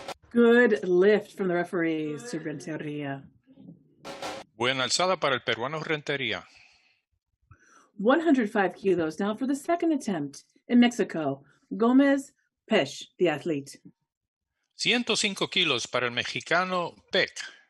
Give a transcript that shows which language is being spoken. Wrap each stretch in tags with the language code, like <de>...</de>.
<en>Good lift from the referees to Renteria.</en> <es>Buena alzada para el peruano Rentería.</es> <en>105 kilos now for the second attempt in Mexico. Gomez Pesh, the athlete.</en> <es>105 kilos para el mexicano Peck.</es>